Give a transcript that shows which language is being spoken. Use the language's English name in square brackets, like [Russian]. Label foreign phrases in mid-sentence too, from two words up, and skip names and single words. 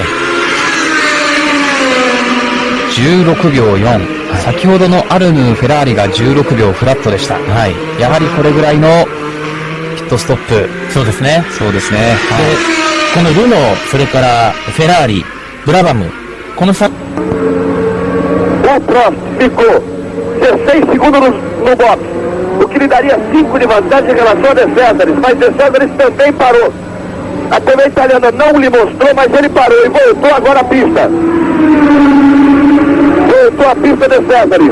[Japanese] 16 秒4、先ほどのアルヌー、フェラーリが16秒フラットでした。やはりこれぐらいのピットストップ。そうですね。そうですね。でこのルノー、それからフェラーリ、ブラバム、この差。 [Portuguese] O Prost ficou 16 segundos no box, o que lhe daria 5 de vantagem em relação a De Cesaris, mas De Cesaris também parou. A TV italiana não lhe mostrou, mas ele parou e voltou agora à pista. Voltou à pista De Cesaris.